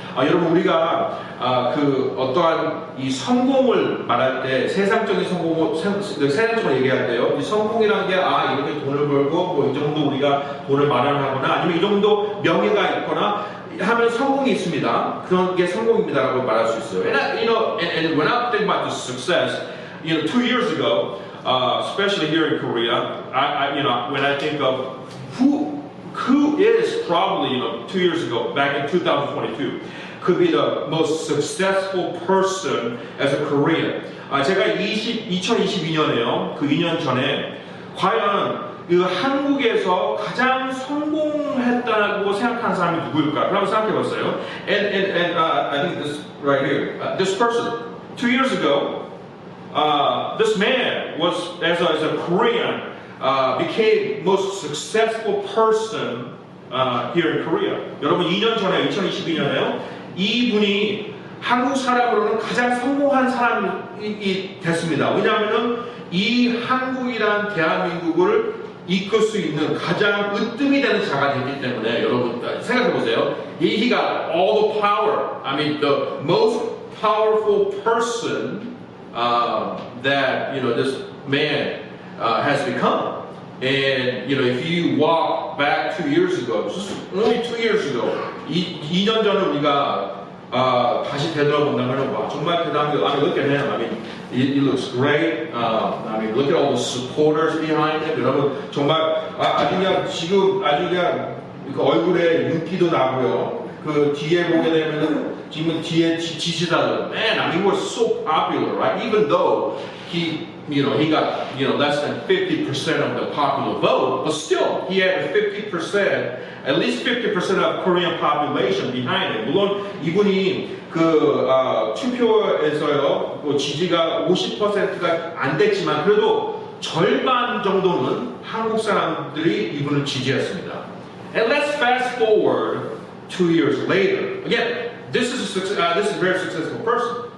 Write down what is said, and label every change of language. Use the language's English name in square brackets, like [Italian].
[Korean] 여러분, 우리가 어떠한 이 성공을 말할 때 세상적인 세상적으로 얘기할 때요. 이 성공이라는 게 이렇게 돈을 벌고 이 정도 우리가 돈을 마련하거나 아니면 이 정도 명예가 있거나 하면 성공이 있습니다. 그런 게 성공입니다라고 말할 수 있어요. [English] And when I think about the success, 2 years ago, especially here in Korea, when I think of who is probably 2 years ago, back in 2022, could be the most successful person as a Korean. [Korean] 제가 2022년에요. 그 2년 전에 과연 한국에서 가장 성공했다고 생각하는 사람이 누구일까? 그럼 생각해봤어요. [English] And I think this right here, this person, 2 years ago, this man was as a Korean became most successful person here in Korea. [Korean] 여러분 2년 전에 2022년에요. 이분이 한국 사람으로는 가장 성공한 사람이 됐습니다. 왜냐하면은 이 한국이란 대한민국을 이끌 수 있는 가장 으뜸이 되는 자가 됐기 때문에 여러분 생각해 보세요. [English] He got all the power. I mean, the most powerful person that this man has become. And if you walk back 2 years ago, just only 2 years ago, [Korean] 2년 전에 우리가 다시 되돌아본다면 와 정말 대단한 게. [English] I mean, look at him. I mean, he looks great. I mean, look at all the supporters behind him. [Korean] 여러분 정말 아주 그냥 지금 아주 그냥 그 얼굴에 윤기도 나고요. 그 뒤에 보게 되면은 지금 뒤에 지지자들, [English] man, I mean, he was so popular, right? Even though he got less than 50% of the popular vote, but still he had 50%, at least 50% of Korean population behind him. [Korean] 물론 이분이 투표에서요 지지가 50%가 안 됐지만 그래도 절반 정도는 한국 사람들이 이분을 지지했습니다. [English] And let's fast forward 2 years later. Again, this is a very successful person.